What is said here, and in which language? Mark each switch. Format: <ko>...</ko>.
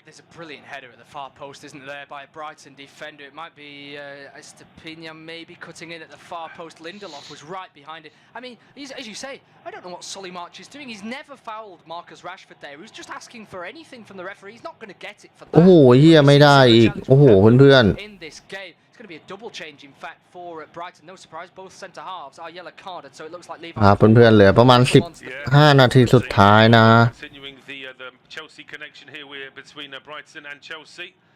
<en>There's a brilliant header at the far post, isn't there, by a Brighton defender. It might be Estepina maybe cutting in at the far post. Lindelof was right behind it. I mean, as you say, I don't know what Solly March is doing. He's never fouled Marcus Rashford there. He was just asking for anything from the referee. He's not going to get it for that.</en> <th>โอ้โหเฮียไม่ได้อีกโอ้โหเพื่อน</th> <en>In this game, it's going to be a double change, in fact, for Brighton. No surprise, both centre halves are yellow carded, so it looks like Levi.</en> <th>เพื่อนๆเหลือประมาณ15นาทีสุดท้ายนะ</th> <en>Continuing the Chelsea connection here between Brighton and Chelsea.</en>